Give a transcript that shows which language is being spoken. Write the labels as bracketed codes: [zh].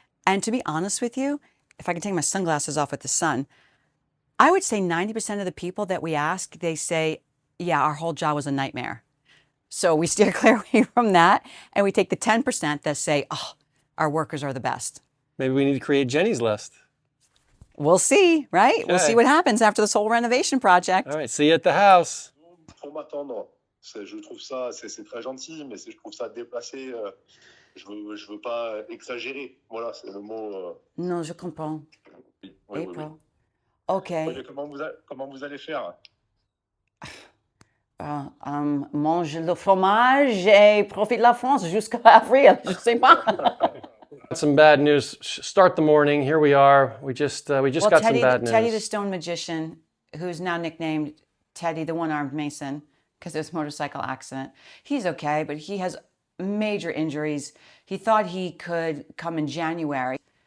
[en] And to be honest with you, if I can take my sunglasses off with the sun, I would say 90% of the people that we ask, they say, yeah, our whole job was a nightmare. So we steer clear away from that. And we take the 10% that say, oh, our workers are the best. Maybe we need to create Jenny's List. We'll see, right? Okay. We'll see what happens after this whole renovation project. All right, see you at the house. [fr] Pour m'attendre, je trouve ça, c'est très gentil, mais je trouve ça déplacé. Je veux pas exagérer. Voilà, c'est le mot. Non, je comprends. Oui, [en] April. [fr] oui. [en] Okay. [fr] Oui, comment vous allez faire? Mange le fromage et profite de la France jusqu'à avril. Je sais pas. [en] Got some bad news. Start the morning. Here we are. We just got some bad news. Teddy the Stone Magician, who's now nicknamed Teddy the One-Armed Mason because of his motorcycle accident. He's okay, but he has major injuries. He thought he could come in January.